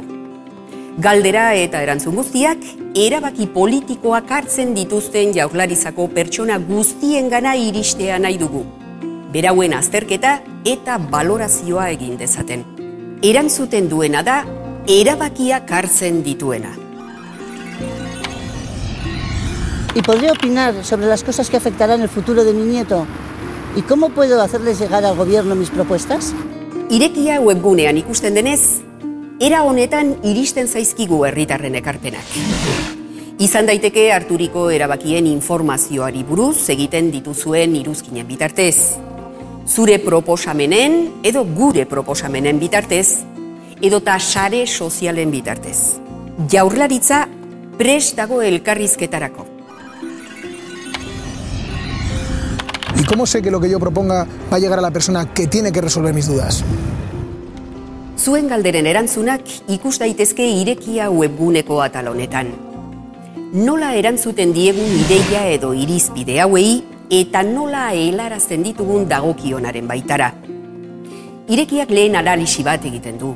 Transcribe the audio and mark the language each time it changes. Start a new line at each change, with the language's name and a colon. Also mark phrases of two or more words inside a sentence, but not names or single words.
Basque: Galdera eta erantzun guztiak erabaki politikoak hartzen dituzten Jaurlaritzako pertsona guztiengana iristea nahi dugu. Berauen azterketa eta balorazioa egin dezaten. Erantzuten duena da erabakiak hartzen dituena.
Spanish: ¿Y podría opinar sobre las cosas que afectarán el futuro de mi nieto? ¿Y cómo puedo hacerles llegar al gobierno mis propuestas?
Basque: Irekia webgunean ikusten denez, era honetan iristen zaizkigu herritarren ekarpenak. Izan daiteke harturiko erabakien informazioari buruz egiten dituzuen iruzkinen bitartez. Zure proposamenen edo gure proposamenen bitartez, edota sare sozialen bitartez. Jaurlaritza prest dago elkarrizketarako.
Spanish: ¿Y cómo sé que lo que yo proponga va a llegar a la persona que tiene que resolver mis dudas?
Basque: Zuen galderen erantzunak ikus daitezke Irekia webguneko atal honetan. Nola erantzuten diegun ideia edo irizpide hauei eta nola helarazten ditugun dagokionaren baitara. Irekiak lehen analisi bat egiten du.